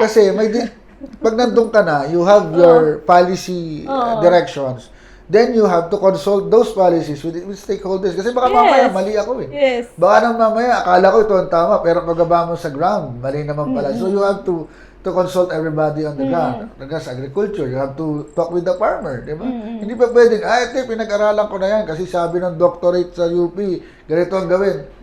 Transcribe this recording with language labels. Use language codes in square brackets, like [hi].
[tl] Kasi pag nandun ka na, [en] you have your policy directions. Then you have to consult those policies with stakeholders. [tl] Kasi baka mamaya mali ako Baka nang mamaya akala ko ito ang tama pero pagkaba mo sa ground, mali naman pala. [en] So you have to consult everybody on the ground. [tl] Sa agriculture, [en] you have to talk with the farmer, di ba? [tl] Hindi pa pwedeng, ito pinag-aralan ko na yan kasi sabi ng doctorate sa UP, ganito ang gawin.